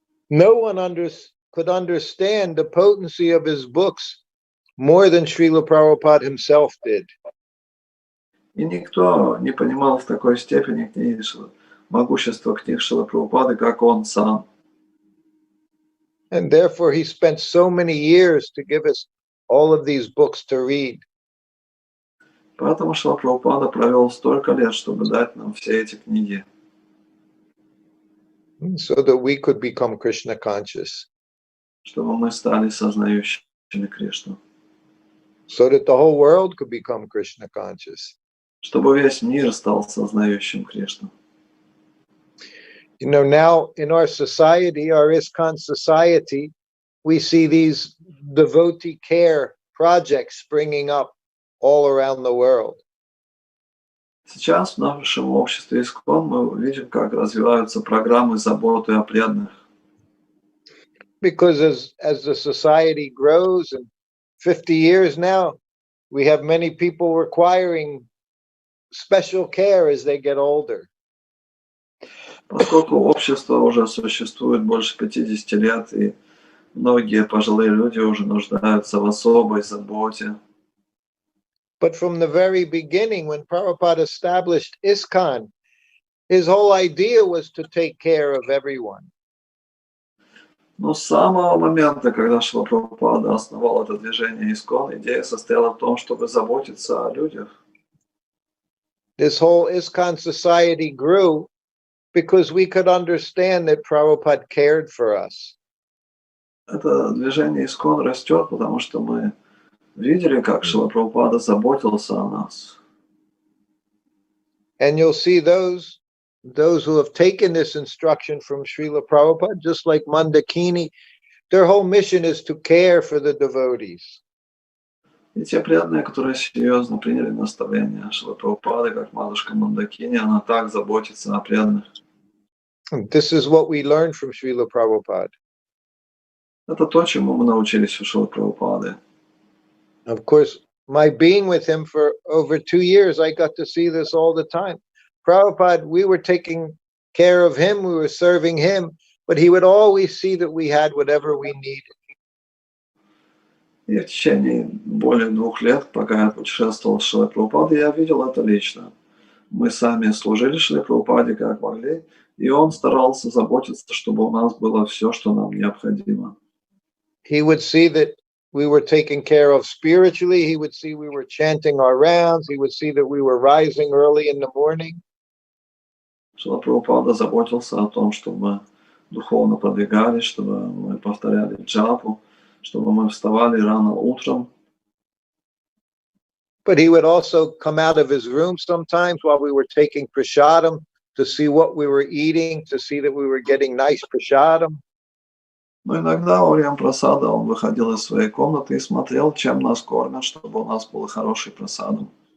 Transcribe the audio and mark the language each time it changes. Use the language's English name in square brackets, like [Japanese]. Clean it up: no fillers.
[English] No one could understand the potency of his books more than Srila Prabhupada himself did. [Russian] И никто не понимал в такой степени книги, могущество книг Шрилы Прабхупады, как он сам. [English] And therefore he spent so many years to give us all of these books to read. [Russian] Поэтому Шрила Прабхупада провел столько лет, чтобы дать нам все эти книги. [English] So that we could become Krishna conscious. [Russian] Чтобы мы стали сознающими Кришну. [English] So that the whole world could become Krishna conscious. [Russian] Чтобы весь мир стал сознающим Кришну. [English] You know, now in our society, our ISKCON society, we see these devotee care projects springing up all around the world. [Russian] Сейчас в нашем обществе ИСККОН мы видим, как развиваются программы заботы о преданных. [English] Because as the society grows, and 50 years now, we have many people requiring special care as they get older. [Russian] Поскольку общество уже существует больше 50 лет, и многие пожилые люди уже нуждаются в особой заботе. [English] But from the very beginning, when Prabhupada established ISKCON, his whole idea was to take care of everyone. [Russian] Но с самого момента, когда Шрила Прабхупада основал это движение ИСККОН, идея состояла в том, чтобы заботиться о людях. [English] This whole ISKCON society grew because we could understand that Prabhupada cared for us. [Russian] Это движение ИСККОН растет, потому что мы видели, как Шрила Прабхупада заботился о нас. [English] And you'll see those who have taken this instruction from Srila Prabhupada, just like Moндакини, their whole mission is to care for the devotees. [Russian] И те преданные, которые серьезно приняли наставление Шрилы Прабхупады, как матушка Мондакини, она так заботится о преданных. [English] This is what we learned from Srila Prabhupada. [Russian] Это то, чему мы научились у Шрилы Прабхупады. [English] Of course, my being with him for over 2 years, I got to see this all the time. Prabhupada, we were taking care of him, we were serving him, but he would always see that we had whatever we needed. [Russian] И в течение более 2 лет, пока я путешествовал с Шрилой Прабхупадой, я видел это лично. Мы сами служили Шриле Прабхупаде как могли, и он старался заботиться, чтобы у нас было все, что нам необходимо. [English] He would see that we were taken care of spiritually. He would see we were chanting our rounds. He would see that we were rising early in the morning. [Russian] Шрила Прабхупада заботился о том, чтобы мы духовно продвигались, чтобы мы повторяли джапу, чтобы мы вставали рано утром. [English] But he would also come out of his room sometimes while we were taking prasadam to see what we were eating, to see that we were getting nice prasadam. [Russian] Но иногда во время просада он выходил из своей комнаты и смотрел, чем нас кормят, чтобы у нас был хороший просадом.